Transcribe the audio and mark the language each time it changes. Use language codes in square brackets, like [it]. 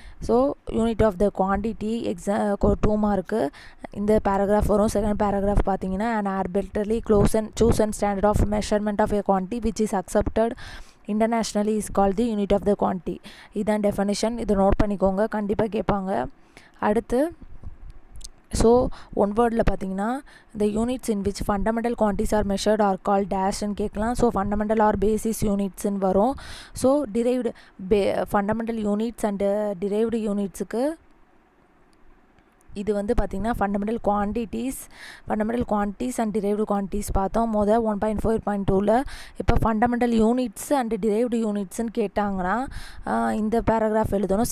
[ta] So unit of the quantity 2 mark இந்த paragraph வரும். Second paragraph பார்த்தீங்கன்னா, [en] And arbitrary choose and standard of measurement of a quantity which is accepted internationally is called the unit of the quantity. [ta] இதுதான் definition. இதை note பண்ணிக்கோங்க, கண்டிப்பாக கேட்பாங்க. அடுத்து [en] so [ta] one வேர்டில் பார்த்தீங்கன்னா [en] the units in which fundamental quantities are measured are called [ta] டேஷ்ன்னு கேட்கலாம். So fundamental R basis யூனிட்ஸ்ன்னு வரும். So derived fundamental units and derived யூனிட்ஸுக்கு இது வந்து பார்த்திங்கன்னா fundamental quantities and derived quantities பார்த்தோம் 1.4.2ல். இப்போ ஃபண்டமெண்டல் யூனிட்ஸ் அண்ட் டிரைவ்டு யூனிட்ஸ்ன்னு கேட்டாங்கன்னா இந்த பேராகிராஃப் எழுதணும்.